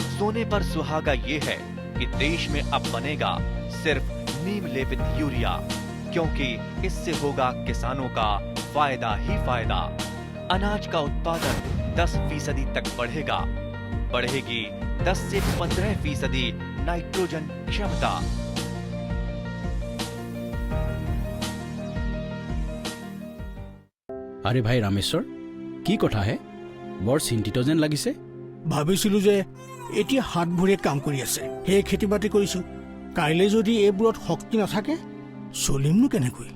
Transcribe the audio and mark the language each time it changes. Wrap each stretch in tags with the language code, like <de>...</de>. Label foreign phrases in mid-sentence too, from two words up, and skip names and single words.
<hi>सोने पर सुहागा ये है कि देश में अब बनेगा सिर्फ नीम लेपित यूरिया, क्योंकि इससे होगा किसानों का फायदा ही फायदा। अनाज का उत्पादन 10% तक बढ़ेगा। बढ़ेगी 10 से 15% नाइट्रोजन क्षमता।</hi> <as>আরে ভাই ৰামেশ্বৰ, কি কথা হে? বৰ চিন্তিত যেন লাগিছে। ভাবিছিলো যে এতিয়া হাত ভৰিয়ে কাম কৰি আছে, সেই খেতি বাতি কৰিছো। কাইলৈ যদি এইবোৰত শক্তি নাথাকে চলিমনো কেনেকৈ?</as>